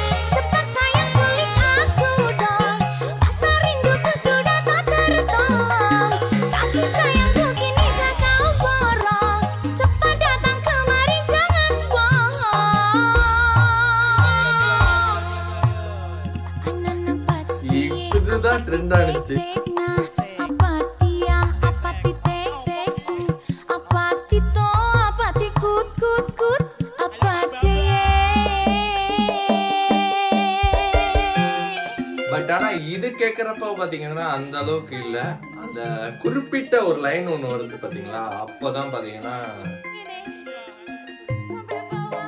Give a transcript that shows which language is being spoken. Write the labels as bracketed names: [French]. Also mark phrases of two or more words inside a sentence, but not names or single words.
[Indonesian] Cepat sayang culik aku dong, rasa rinduku sudah tak tertolong. Kasih sayangku kini tak kau borong, cepat datang kemari jangan bohong. Anana patseye [Tamil] இதுதான் ட்ரெண்ட் ஆனிச்சு. apati ya apati tek tekku apati to apati kut kut kut apati ye. பட் ஆனா இது கேட்குறப்ப பார்த்தீங்கன்னா அந்த அளவுக்கு இல்லை. அந்த குறிப்பிட்ட ஒரு லைன் ஒன்று வருது பார்த்தீங்களா, அப்போ தான் பார்த்தீங்கன்னா [Indonesian] Sampai bawah.